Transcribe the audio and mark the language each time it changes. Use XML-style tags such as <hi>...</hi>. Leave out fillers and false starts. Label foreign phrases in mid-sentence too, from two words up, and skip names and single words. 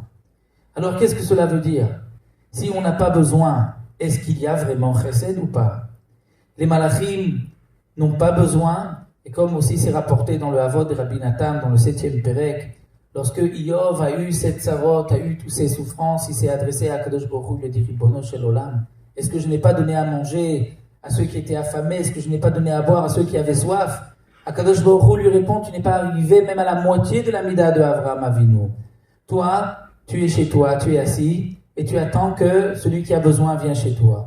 <fr>Alors, qu'est-ce que cela veut dire? Si on n'a pas besoin, est-ce qu'il y a vraiment chesed ou pas? Les malachim n'ont pas besoin. Et comme aussi c'est rapporté dans le Havot de Rabbi Nathan, dans le 7e Pérec, lorsque Iyov a eu cette sarot, a eu toutes ces souffrances, il s'est adressé à</fr> <he>קדוש ברוך הוא,</he> <fr>il a dit</fr> <he>רבונו של עולם,</he> <fr>est-ce que je n'ai pas donné à manger à ceux qui étaient affamés? Est-ce que je n'ai pas donné à boire à ceux qui avaient soif?</fr> <he>קדוש ברוך הוא</he> <fr>lui répond, tu n'es pas arrivé même à la moitié de la mida de Avraham Avinu. Toi, tu es chez toi, tu es assis, et tu attends que celui qui a besoin vienne chez toi.</fr>